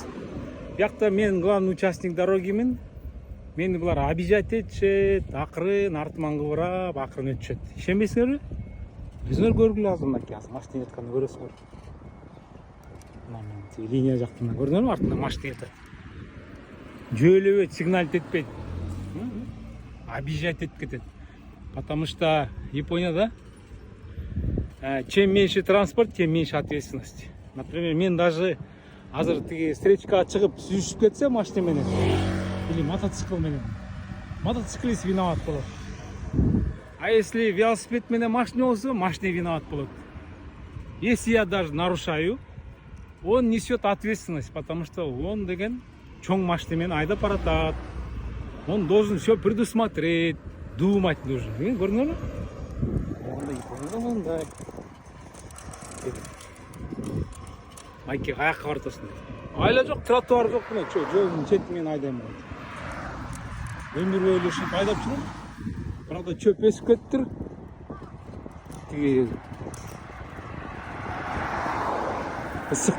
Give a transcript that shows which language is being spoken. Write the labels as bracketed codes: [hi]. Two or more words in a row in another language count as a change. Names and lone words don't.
[ky] Биякта мен [ru] главный участник [ky] дорогимин. Мени булар обижать этишет, акырын артыман кыбырап, акырын өтүшөт. Ишенбейсиңерби? Өзүңөр көргүлө азыр мынакей машина жатканды көрөсүңөр. Мына тиги линия жактан көрдүңөрбү, артынан машина жатат. Жөөлөбөйт, сигналить этпейт. Обижать этип кетет. [ru] Потому что Японияда чем меньше транспорт, тем меньше ответственность. Например, [ky] мен даже азыр тиги встречкага чыгып сүзүшүп кетсе машина менен или мотоцикл менен, мотоциклист виноват болот. [ru] А если [ky] велосипед менен машина болсо, машина виноват болот. [ru] Если я даже нарушаю, он несет ответственность, потому что он [ky] деген чоң машина менен айдап баратат. [ru] Он должен все предусмотреть, думать нужно. [ky] Көрдүңөрбү? Мындай. Майке аякка бартасың. Айла жок, тротуар жок, мына жолдун чети менен айдайм. Өмүр бою ушинтип айдап жүрөм. Правда, чөп өсүп кеттир. Тиги ысык.